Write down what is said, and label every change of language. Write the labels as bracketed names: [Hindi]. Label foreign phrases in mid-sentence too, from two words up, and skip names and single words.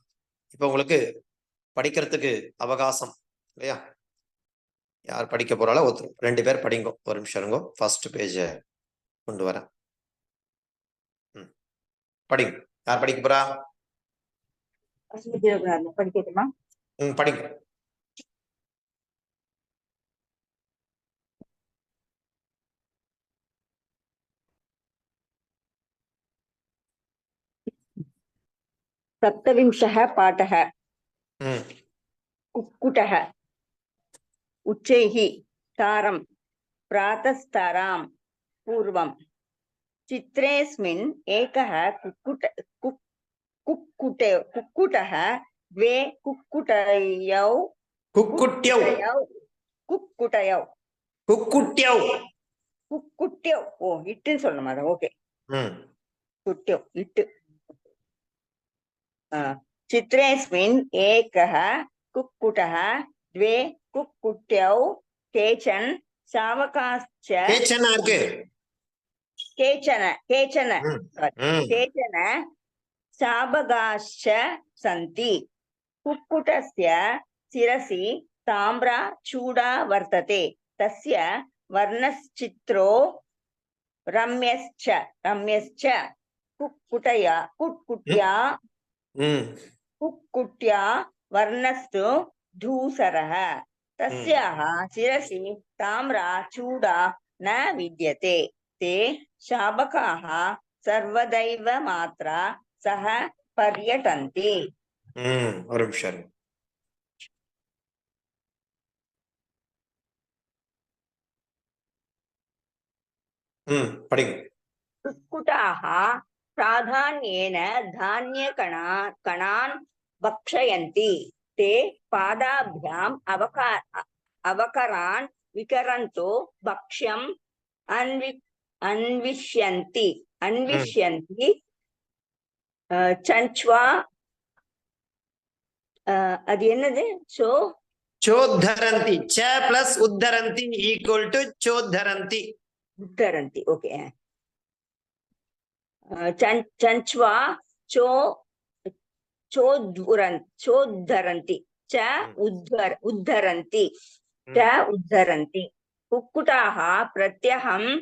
[Tamil] இப்ப உங்களுக்கு படிக்கிறதுக்கு அவகாசம் இல்லையா, யார் படிக்க போறாளோ ஒருத்தர் 2 பேர் படிங்கோ. ஒரு நிமிஷம் இருங்கோ, ஃபர்ஸ்ட் பேஜ் கொண்டு வரேன். படிங்க, யார் படிக்க போறா? படிக்கட்டுமா? படிங்க. [Sanskrit] सप्तविंशः पाठः। कुक्कुटः उच्चैः तारं प्रातस्तारां पूर्वं चित्रेऽस्मिन् एकः कुक्कुटः द्वे कुक्कुटयौ குக்குட்யவ் [Tamil] ஓ இட்டுன்னு சொல்லணுமா? ஓகே. [Sanskrit] कुट्यो इट् चित्रेऽस्मिन् एकः कुक्कुटः द्वे कुक्कुट्यौ केचन सावकाश्च [Tamil] केचन இருக்கு [Sanskrit] केचन केचन ம், [English] sorry, ம், [Sanskrit] केचन सावकाश्च सन्ति कुक्कुटस्य शिरसि ताम्रा चूडा वर्तते तस्य वर्णश्चित्रो रम्यश्च कुक्कुट्या ம், कुक्कुट्या वर्णस्तु धूसरः तस्याः शिरसि ताम्रा चूडा न विद्यते ते शाबकाः सर्वदैव मात्रा सह पर्यटन्ति [Tamil] ஒரு நிமிஷம் இருங்க. படிங்க [Sanskrit] कुक्कुटाः प्राधान्येन धान्यकणान् भक्षयन्ति ते पादाभ्याम् अवकरान् विकरन्तो भक्ष्यम् अन्विष्यन्ति चञ्च्वा [Tamil] அது என்னது [Sanskrit] चोद्धरन्ति च प्लस उद्धरन्ति [English] equal to [Sanskrit] चोद्धरन्ति उद्धरन्ति ओके चञ्च्वा चोद्धरन्ति च उद्धरन्ति च उद्धरन्ति कुक्कुटाः प्रत्यहं